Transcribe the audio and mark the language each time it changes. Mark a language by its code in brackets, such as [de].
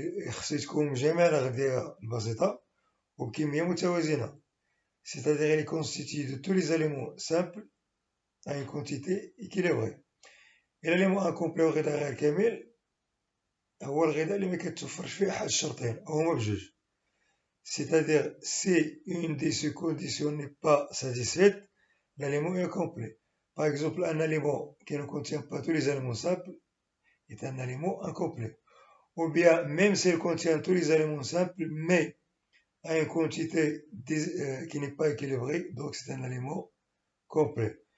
[ar] خصو تكون من جميع الأغذية البسيطة وبكمية متوازنة. [fr] C'est-à-dire il est constitué de tous les aliments simples à une quantité équilibrée. Et l'aliment incomplet [ar] الغذاء غير كامل هو الغذاء اللي مكتوفرش فيه أحد الشرطين أو هما بجوج. [fr] C'est-à-dire si une de ces conditions n'est pas satisfaite, l'aliment est incomplet. Par exemple, un aliment qui ne contient pas tous les aliments simples est un aliment incomplet. Ou bien, même s'il contient tous les aliments simples, mais à une quantité qui n'est pas équilibrée, donc c'est un aliment complet.